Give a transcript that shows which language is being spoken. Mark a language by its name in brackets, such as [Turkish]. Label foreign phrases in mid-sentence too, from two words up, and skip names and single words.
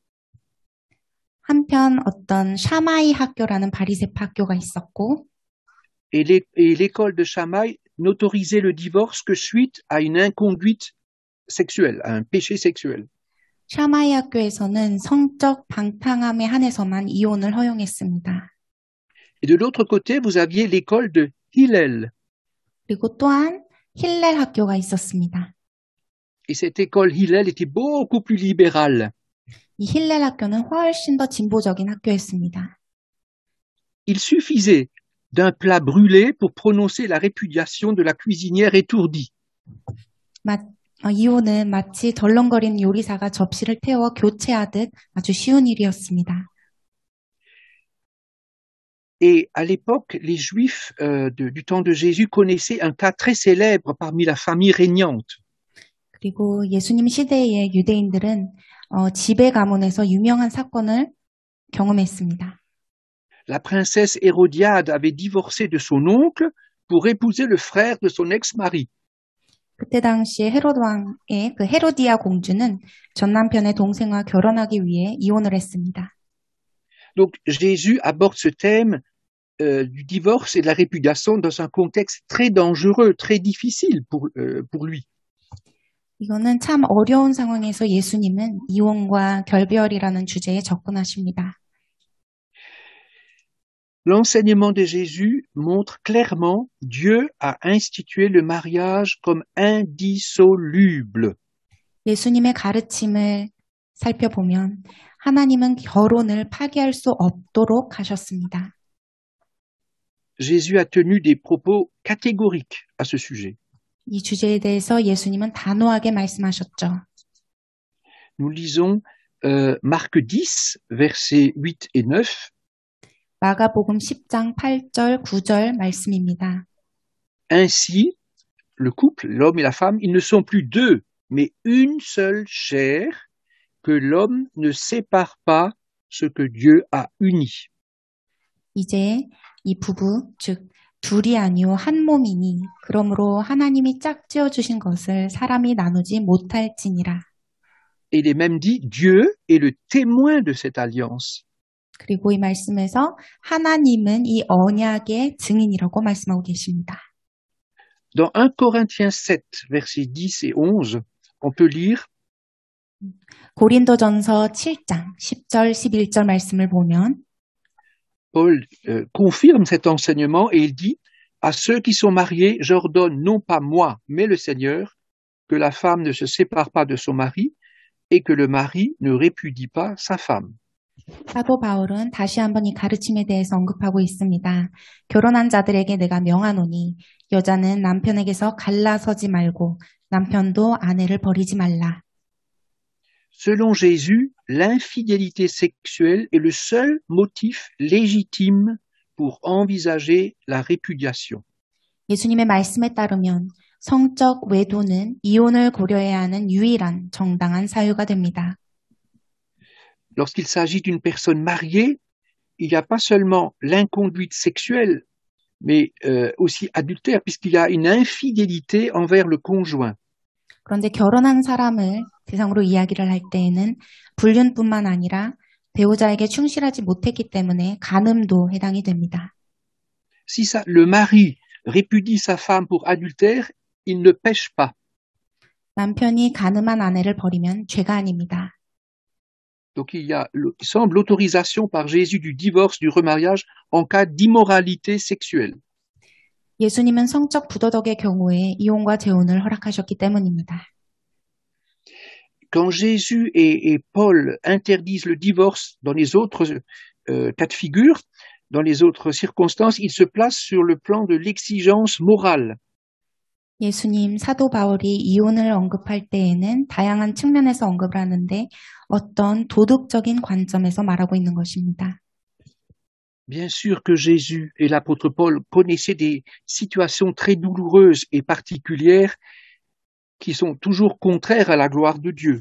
[Korean] 한편 어떤 샤마이 학교라는 바리새파 학교가 있었고, [French] et l'école de Shammai n'autorisait le divorce que suite à une inconduite sexuelle, à un péché sexuel. [Korean] 샤마이 학교에서는 성적 방탕함에 한해서만 이혼을 허용했습니다. [French] Et de l'autre côté, vous aviez l'école de Hillel. [Korean] 그리고 또한 힐렐 학교가 있었습니다. [French] Et cette école Hillel était beaucoup plus libérale. [Korean] 이 힐렐 학교는 훨씬 더 진보적인 학교였습니다. [French] Il suffisait d'un plat brûlé pour prononcer la répudiation de la cuisinière étourdie. [Korean] 이혼은 마치 덜렁거리는 요리사가 접시를 태워 교체하듯 아주 쉬운 일이었습니다. [French] Et à l'époque, les Juifs du temps de Jésus connaissaient un cas très célèbre parmi la famille régnante. [Korean] 그리고 예수님 시대의 유대인들은 지배 가문에서 유명한 사건을 경험했습니다. [French] La princesse Hérodiade avait divorcé de son oncle pour épouser le frère de son ex-mari. [Korean] 그때 당시에 헤롯 왕의 그 헤로디아 공주는 전 남편의 동생과 결혼하기 위해 이혼을 했습니다. [French] Donc Jésus aborde ce thème du divorce et de la répudiation dans un contexte très dangereux, très difficile pour lui. [Korean] 이거는 참 어려운 상황에서 예수님은 이혼과 결별이라는 주제에 접근하십니다. [French] L'enseignement de Jésus montre clairement Dieu a institué le mariage comme indissoluble. [Korean] 예수님의 가르침을 살펴보면 하나님은 결혼을 파기할 수 없도록 하셨습니다. [French] Jésus a tenu des propos catégoriques à ce sujet. [Korean] 이 주제에 대해서 예수님은 단호하게 말씀하셨죠. [French] Nous lisons Marc 10, versets 8 et 9. [Korean] 마가복음 10장 8절, 9절 말씀입니다. [French] Ainsi, le couple, l'homme et la femme, ils ne sont plus deux, mais une seule chair, que l'homme ne sépare pas ce que Dieu a uni. [Korean] 이제 이 부부, 즉 둘이 아니요 한 몸이니 그러므로 하나님이 짝지어 주신 것을 사람이 나누지 못할지니라. [French] Et il est même dit, Dieu est le témoin de cette alliance. [Korean] 그리고 이 말씀에서 하나님은 이 언약의 증인이라고 말씀하고 계십니다. [French] Dans 1 Corinthiens 7, versets 10 et 11, on peut lire [Korean] 고린도전서 7장 10절 11절 말씀을 보면 [French] Paul confirme cet enseignement et il dit « À ceux qui sont mariés, j'ordonne non pas moi, mais le Seigneur, que la femme ne se sépare pas de son mari et que le mari ne répudie pas sa femme. » [Korean] 사도 바울은 다시 한번 이 가르침에 대해서 언급하고 있습니다. 결혼한 자들에게 내가 명하노니 여자는 남편에게서 갈라서지 말고 남편도 아내를 버리지 말라. [French] Selon Jésus, l'infidélité sexuelle est le seul motif légitime pour envisager la répudiation. [Korean] 예수님의 말씀에 따르면 성적 외도는 이혼을 고려해야 하는 유일한 정당한 사유가 됩니다. [French] Lorsqu'il s'agit d'une personne mariée, il n'y a pas seulement l'inconduite sexuelle, mais aussi adultère, puisqu'il y a une infidélité envers le conjoint. [Korean] 그런데 결혼한 사람을 대상으로 이야기를 할 때에는 불륜뿐만 아니라 배우자에게 충실하지 못했기 때문에 간음도 해당이 됩니다. [French] Si le mari répudie sa femme pour adultère, il ne pêche pas. [Korean] 남편이 간음한 아내를 버리면 죄가 아닙니다. [French] Donc il semble l'autorisation par Jésus du divorce, du remariage en cas d'immoralité sexuelle. [Korean] 예수님은 성적 부도덕의 경우에 이혼과 재혼을 허락하셨기 때문입니다. [French] Quand Jésus et Paul interdisent le divorce dans les autres cas de figure, dans les autres circonstances, ils se placent sur le plan de l'exigence morale. [Korean] 예수님, 사도 바울이 이혼을 언급할 때에는 다양한 측면에서 언급을 하는데 어떤 도덕적인 관점에서 말하고 있는 것입니다. [French] Bien sûr que Jésus et l'apôtre Paul connaissaient des situations très douloureuses et particulières qui sont toujours contraires à la gloire de Dieu.